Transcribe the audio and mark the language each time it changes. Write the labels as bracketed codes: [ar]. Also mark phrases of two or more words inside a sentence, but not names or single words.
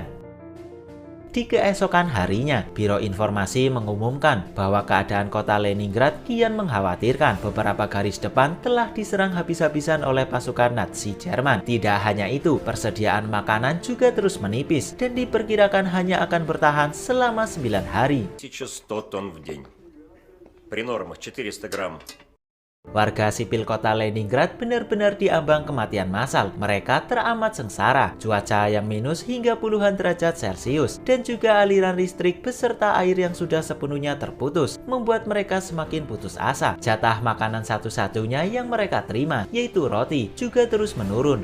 [id] Di keesokan harinya, Biro Informasi mengumumkan bahwa keadaan kota Leningrad kian mengkhawatirkan. Beberapa garis depan telah diserang habis-habisan oleh pasukan Nazi Jerman. Tidak hanya itu, persediaan makanan juga terus menipis dan diperkirakan hanya akan bertahan selama 9 hari. [ru] 1100 ton в день. При нормах 400 грамм. [id] Warga sipil kota Leningrad benar-benar diambang kematian massal. Mereka teramat sengsara, cuaca yang minus hingga puluhan derajat Celcius, dan juga aliran listrik beserta air yang sudah sepenuhnya terputus, membuat mereka semakin putus asa. Jatah makanan satu-satunya yang mereka terima, yaitu roti, juga terus menurun.